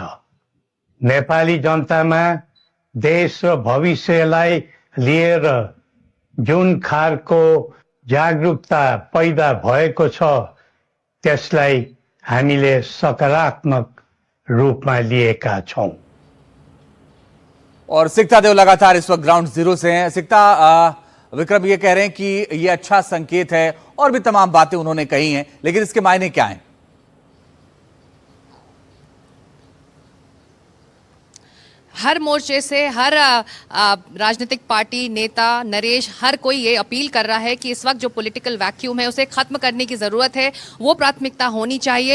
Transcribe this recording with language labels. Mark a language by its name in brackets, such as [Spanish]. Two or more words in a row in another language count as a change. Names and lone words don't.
[Nepali] नेपाली जनतामा देश र भविष्यलाई लिएर जुन खालको जागरूकता पैदा भएको छ, त्यसलाई हामीले सकारात्मक रूपमा लिएका छौं। [Hindi] और सिक्ता देव लगातार इस वक्त [English] ground zero [Hindi] से हैं। सिक्ता, विक्रम ये कह रहे हैं कि ये अच्छा संकेत है और भी तमाम बातें उन्होंने कही हैं, लेकिन इसके मायने क्या हैं? हर मोर्चे से हर राजनीतिक पार्टी नेता, नरेश, हर कोई ये अपील कर रहा है कि इस वक्त जो [English] political vacuum [Hindi] है उसे खत्म करने की ज़रूरत है, वो प्राथमिकता होनी चाहिए।